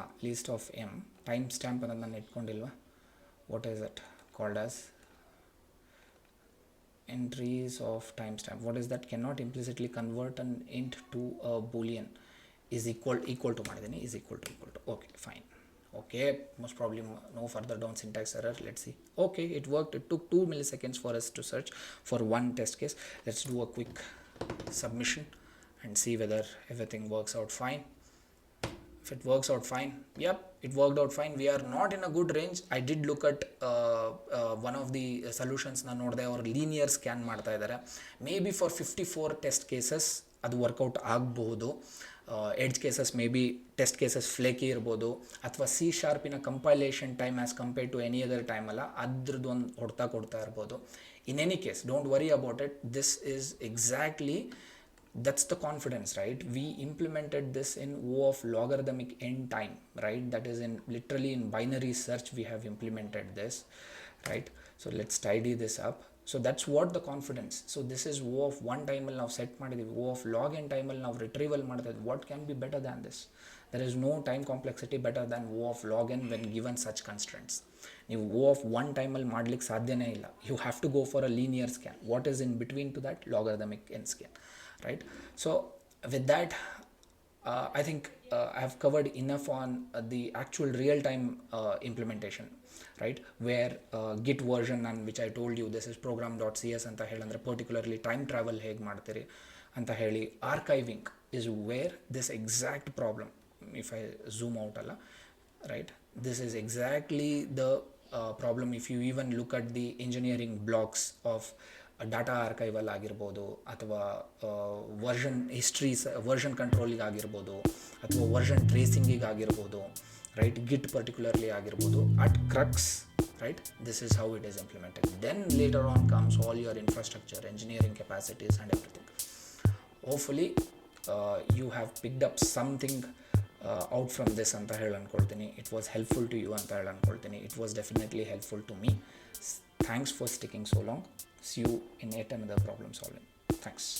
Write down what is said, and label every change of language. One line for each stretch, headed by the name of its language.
English: List of um time stamp ಅನ್ನೋದು ನಾನು ಇಟ್ಕೊಂಡಿಲ್ವಾ, what is that called as entries of timestamp. What is that? Cannot implicitly convert an int to a boolean. Is equal to ಮಾಡಿದ್ದೀನಿ, is equal to. Okay, fine. Okay, most probably no further down syntax error. Let's see. Okay, it worked. It took 2 milliseconds for us to search for one test case. Let's do a quick submission and see whether everything works out fine. If it works out fine, yep, it worked out fine. We are not in a good range. I did look at one of the solutions
Kannada: na nodde,
English: or linear scan
Kannada: ಮಾಡ್ತಾ ಇದ್ದಾರೆ.
English: Maybe for 54 test cases
Kannada: ಅದು workout ಆಗಬಹುದು. Edge cases may be test cases flaky ಇರ್ಬೋದು, ಅಥವಾ C# compilation time
English: as compared to any other time
Kannada: ಅಲ್ಲ, ಅದ್ರದ್ದು ಒಂದು ಹೊಡ್ತಾ ಕೊಡ್ತಾ ಇರ್ಬೋದು.
English: In any case, don't worry about it. This is exactly, that's the confidence, right? We implemented this in O of logarithmic n time, right? That is in literally in binary search we have implemented this, right? So let's tidy this up. So that's what the confidence. So this is O of 1 time al now set ಮಾಡಿದೀವಿ, O of log n time al
Kannada: ನಾವು retrieval ಮಾಡ್ತಾ ಇದ್ದೀವಿ.
English: What can be better than this? There is no time complexity better than O of log n when given such constraints.
Kannada: ನೀವು O of 1 time ಅಲ್ಲಿ ಮಾಡ್ಲಿಕ್ಕೆ ಸಾಧ್ಯನೇ ಇಲ್ಲ.
English: You have to go for a linear scan. What is in between to that? Logarithmic n scan, right? So with that, I think I have covered enough on the actual real-time implementation, right? Where git version, and which I told you, this is program.cs ಅಂತ ಹೇಳಂದ್ರೆ particularly time travel
Kannada: ಹೇಗೆ ಮಾಡ್ತೀರಿ ಅಂತ ಹೇಳಿ.
English: Archiving is where this exact problem, if I zoom out ಅಲ್ಲ, right, this is exactly the problem. If you even look at the engineering blocks of data archival ಆಗಿರ್ಬೋದು, ಅಥವಾ version histories, version ಕಂಟ್ರೋಲಿಗೆ ಆಗಿರ್ಬೋದು, ಅಥವಾ version ಟ್ರೇಸಿಂಗಿಗೆ ಆಗಿರ್ಬೋದು, right, Git particularly ಆಗಿರ್ಬೋದು, at crux, right, this is how it is implemented. Then later on comes all your infrastructure, engineering capacities and everything. Hopefully you have picked up something out from this
Kannada: ಅಂತ ಹೇಳಿ ಅಂದ್ಕೊಳ್ತೀನಿ.
English: It was helpful to you
Kannada: ಅಂತ ಹೇಳಿ ಅಂದ್ಕೊಳ್ತೀನಿ.
English: It was definitely helpful to me. Thanks for sticking so long. See you in yet another problem solving. Thanks.